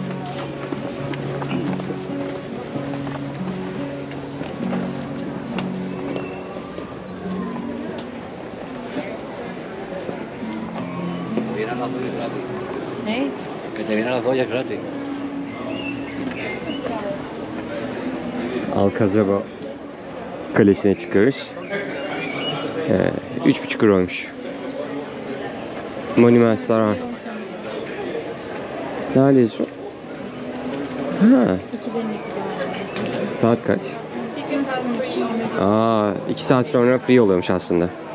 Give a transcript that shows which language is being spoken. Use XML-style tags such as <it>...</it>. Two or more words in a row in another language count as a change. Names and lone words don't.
<es>Que te vienen las ollas gratis.</es> <tr>Ne?</tr> <es>Que te vienen las ollas gratis.</es> <tr>Alcazaba Kalesi'ne çıkıyoruz. 3,5 euroymuş. Monumentsler var. Neredeyiz şu? Ha. 2'den itibaren. Saat kaç? 2 saat sonra free oluyormuş aslında.</tr>